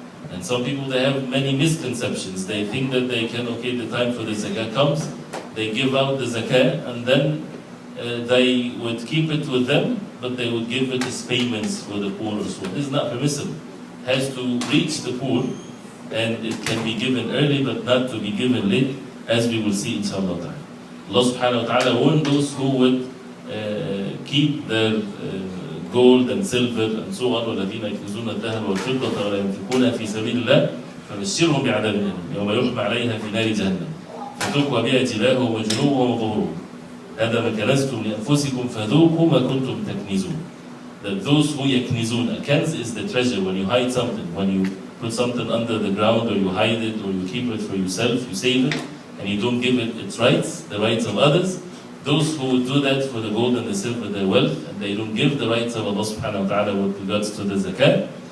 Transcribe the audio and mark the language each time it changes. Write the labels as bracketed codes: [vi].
[en] And some people, they have many misconceptions. They think that they can, okay, the time for the zakah comes, they give out the zakah and then they would keep it with them, but they would give it as payments for the poor or so. This is not permissible. It has to reach the poor and it can be given early but not to be given late, as we will see inshallah. Allah subhanahu wa ta'ala warned those who would keep their gold and silver and so on, [ar] وَالَّذِينَ يَكْنِزُونَ الذَّهَبَ وَالْفِضَّةَ وَلَا يُنْفِقُونَهَا فِي سَبِيلِ اللَّهِ فَبَشِّرْهُم بِعَذَابٍ أَلِيمٍ يَوْمَ يُحْمَى عَلَيْهَا فِي نَارِ جَهَنَّمَ فَتُكْوَى بِهَا جِبَاهُهُمْ وَجُنُوبُهُمْ وَظُهُورُهُمْ هَذَا مَا كَنَزْتُمْ لِأَنفُسِكُمْ فَذُوقُوا مَا كُنْتُمْ تَكْنِزُونَ. [en] That those who yaknizun, a kanz is the treasure, when you hide something, when you put something under the ground or you hide it or you keep it for yourself, you save it, and you don't give it its rights, the rights of others. Those who would do that for the gold and the silver, their wealth, and they don't give the rights of Allah subhanahu wa ta'ala with regards to the zakah.